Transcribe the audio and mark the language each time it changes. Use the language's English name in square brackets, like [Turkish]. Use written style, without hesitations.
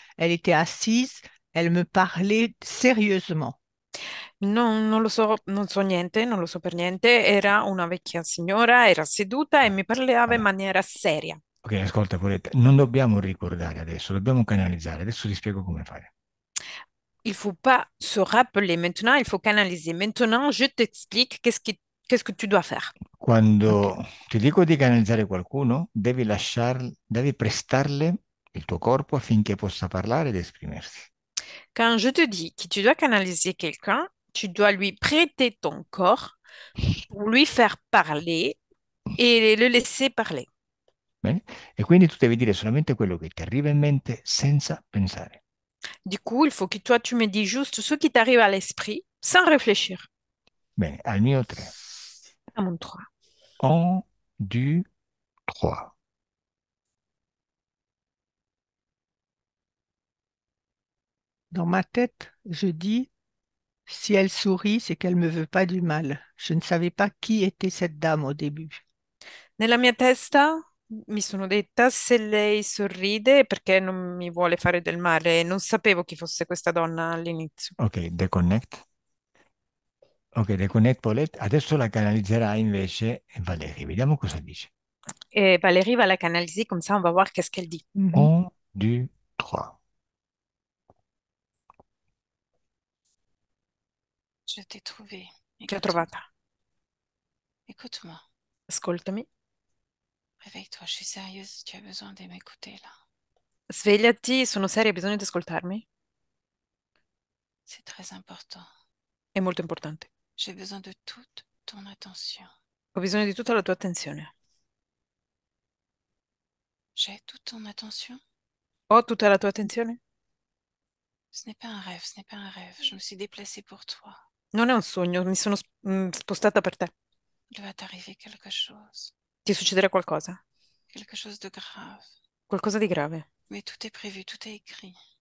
[French] Elle était assise. Elle me parlait sérieusement. [Italian] Non lo so, non so niente, non lo so per niente. Era una vecchia signora, era seduta e mi parlava in maniera seria. ok, ascolta, Paulette, non dobbiamo ricordare adesso, dobbiamo canalizzare. Adesso ti spiego come fare. [French] Il faut pas se rappeler maintenant, il faut canaliser. Maintenant, je t'explique qu'est-ce que tu dois faire. Ok. [Italian] Quando ti dico di canalizzare qualcuno, devi prestarle il tuo corpo affinché possa parlare ed esprimersi. [French] Quand je te dis que tu dois canaliser quelqu'un, tu dois lui prêter ton corps pour lui faire parler et le laisser parler. [Italian] Bene? E quindi tu devi dire solamente quello che ti arriva in mente senza pensare. [French] Du coup, il faut que toi, tu me dis juste ce qui t'arrive à l'esprit sans réfléchir. [Italian] Bene, al mio 3. [French] À mon 3. Un, deux, trois. Dans ma tête, je dis, si elle sourit, c'est qu'elle me veut pas du mal. Je ne savais pas qui était cette dame au début. [Italian] Nella mia testa mi sono detta se lei sorride è perché non mi vuole fare del male. Non sapevo chi fosse questa donna all'inizio. Ok, deconnect. Ok, deconnect Paulette. Adesso la canalizzerai invece Valerie. Vediamo cosa dice. [French] Et Valérie va la canaliser comme ça, on va voir qu'est-ce qu'elle dit. Mhm. Un, deux, trois. Je t'ai trouvé. [Italian] Ti ho [French] Écoute-moi. [Italian] trovata. [French] Écoute-moi. [Italian] Ascoltami. [French] Réveille-toi, je suis sérieuse. Tu as besoin de m'écouter là. [Italian] Svegliati, sono seria, hai bisogno di ascoltarmi? [French] C'est très important. [Italian] È molto importante. [French] J'ai besoin de toute ton attention. [Italian] Ho bisogno di tutta la tua attenzione. [French] J'ai toute ton attention? [Italian] Ho tutta la tua attenzione? [French] Ce n'est pas un rêve, ce n'est pas un rêve. Je me suis déplacée pour toi. [Italian] Non è un sogno, mi sono spostata per te. [French] Il va t'arriver quelque chose. [Italian] Ti succederà qualcosa? [French] Quelque chose de grave. [Italian] Qualcosa di grave. [French] Mais tout est prévu, tout est écrit.